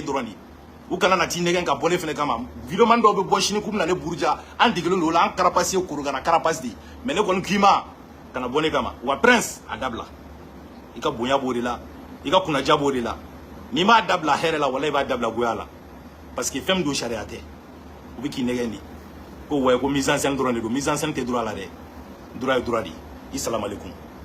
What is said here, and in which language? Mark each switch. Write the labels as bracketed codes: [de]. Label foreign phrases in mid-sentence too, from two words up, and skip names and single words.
[bm] dɔrɔn de ye u kana na t'i nɛgɛn ka bɔ ne fɛnɛ kama vidéo man dɔw bɛ bɔ sini k'u bɛna ne buruja an degelen don o la an carapace ye korokara carapace de mais ne kɔni k'i ma kana bɔ ne kama wa Prince a dabila i ka bonya b'o de la i ka kunnaja b'o de la n'i m'a dabila hɛrɛ la walayi i b'a dabila goya la parce que fɛn min don sariya tɛ u bɛ k'i nɛgɛn de ko ouais ko [fr] mise en scène [bm] dɔrɔn de don [fr] mise en scène [bm] tɛ droit la dɛ droit ye droit de ye i [ar] سلام عليكم